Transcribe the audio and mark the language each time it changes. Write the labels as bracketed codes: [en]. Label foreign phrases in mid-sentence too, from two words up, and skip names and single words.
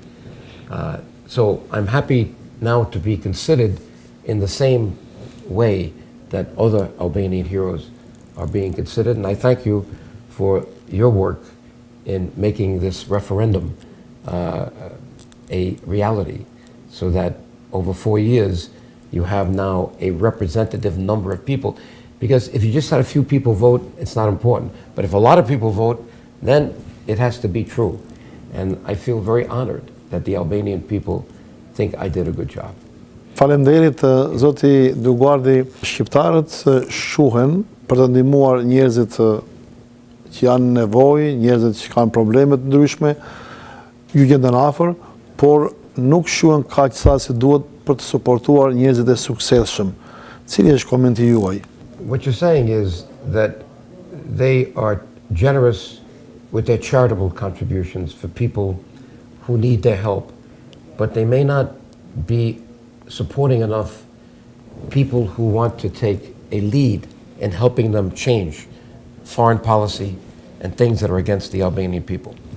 [en] So I'm happy now to be considered in the same way that other Albanian heroes are being considered, and I thank you for your work in making this referendum a reality, so that over 4 years you have now a representative number of people. Because if you just had a few people vote, it's not important. But if a lot of people vote, then it has to be true. And I feel very honored that the Albanian people think I did a good job. [sq] Faleminderit, zoti Dioguardi. Shqiptarët shuhen për të ndihmuar njerëzit që janë në nevojë, njerëzit që kanë probleme të ndryshme, ju gjenden afër, por nuk shuhen kaq sa si duhet për të suportuar njerëzit e suksesshëm. Cili është komenti juaj? [en] What you're saying is that they are generous with their charitable contributions for people who need their help, but they may not be supporting enough people who want to take a lead in helping them change foreign policy and things that are against the Albanian people.